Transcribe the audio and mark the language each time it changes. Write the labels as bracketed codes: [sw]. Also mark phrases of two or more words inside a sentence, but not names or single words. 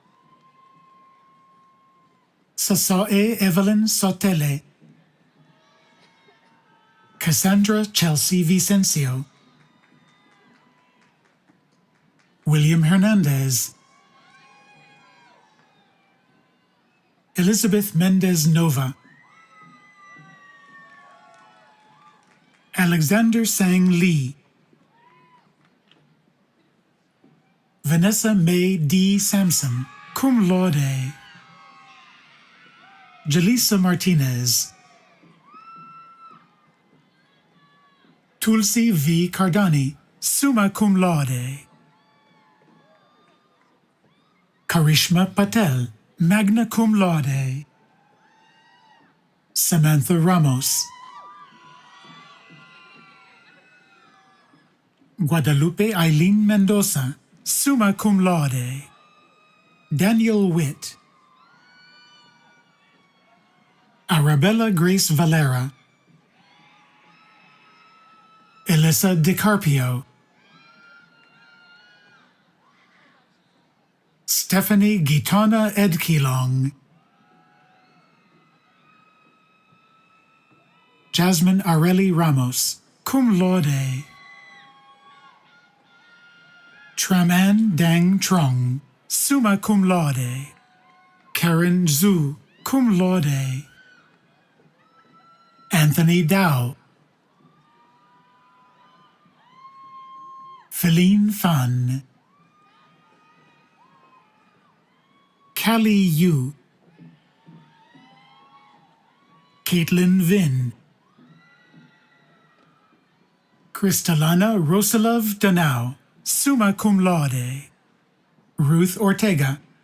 [en] Sasae Evelyn Sotele, Cassandra Chelsea Vicencio, William Hernandez, Elizabeth Mendez Nova, Alexander Sang Lee, Vanessa May D. Sampson, [la] cum laude, [en] Jaleesa Martinez, Tulsi V. Cardani, [la] summa cum laude, [en] Karishma Patel, [la] magna cum laude, [en] Samantha Ramos, Guadalupe Eileen Mendoza, [la] summa cum laude, [en] Daniel Witt, Arabella Grace Valera, Elissa DiCarpio, Stephanie Gitana Edkilong, Jasmine Areli Ramos, [la] cum laude, [en] Traman Dang Trong, [la] summa cum laude, [en] Karen Zhu, [la] cum laude, [en] Anthony Dow, Feline Fan, Callie Yu, Caitlin Vin, Kristalana Rosalov Danao, [la] summa cum laude, [en] Ruth Ortega,